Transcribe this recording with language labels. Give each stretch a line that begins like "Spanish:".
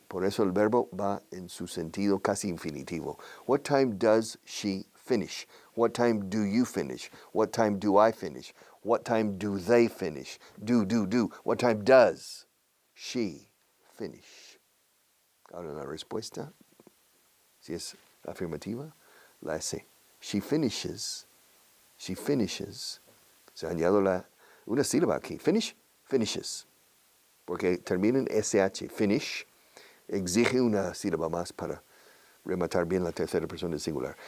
Spanish: Por eso el verbo va en su sentido casi infinitivo.
English: What time does she finish? What time do you finish? What time do I finish? What time do they finish? Do. What time does she finish?
Spanish: Ahora la respuesta, si es afirmativa, la S.
English: She finishes. She finishes.
Spanish: Se añado una sílaba aquí.
English: Finish, finishes.
Spanish: Porque termina en SH. Finish exige una sílaba más para rematar bien la tercera persona del singular.